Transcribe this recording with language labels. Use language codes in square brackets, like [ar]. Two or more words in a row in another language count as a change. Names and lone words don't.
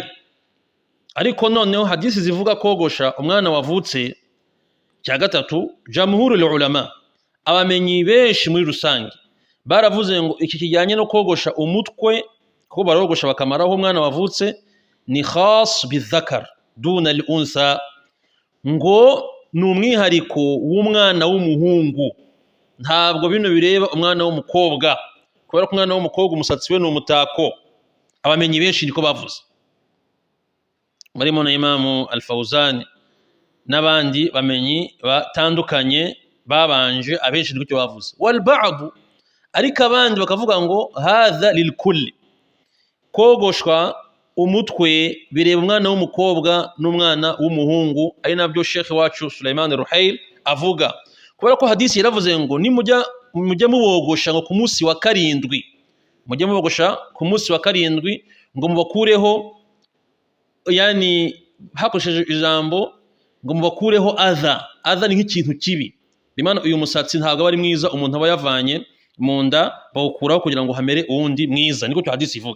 [rw] Ariko noneho hadisi zivuga kogosha umwana wavutse, cya gatatu [ar] جمهور العلماء, [rw] abamenyi benshi muri rusange baravuze ngo iki kijyanye no kogosha umutwe, ko barogosha bakamaraho umwana wavutse, ni [ar] خاص بالذكر دون الأنثى, [rw] ngo ni umwihariko w'umwana w'umuhungu, ntabwo bino bireba umwana w'umukobwa, kubera ko umwana w'umukobwa umusatsi we ni umutako. Abamenyi benshi niko bavuze, barimo na Imam Al-Fawzan n'abandi bamenyi batandukanye babanje, abenshi niko bavuze. [ar] والبعض, [rw] ariko abandi bakavuga ngo [ar] هذا للكل, [rw] kogoshwa umutwe bireba umwana w'umukobwa n'umwana w'umuhungu, ari nabyo Sheikh wacu Sulaiman Ruhail avuga, kubera ko hadisi yaravuze ngo nimujya mubogosha ngo ku munsi wa karindwi, mujye mubogosha ku munsi wa karindwi ngo mubakureho, yani hakoresheje ijambo ngo mubakureho adha ni nk'ikintu kibi, bimana uyu musatsi ntabwo ari mwiza, umuntu aba yavanye mu nda bawukuraho kugira ngo hamere uwundi mwiza, niko cyo hadisi ivuga.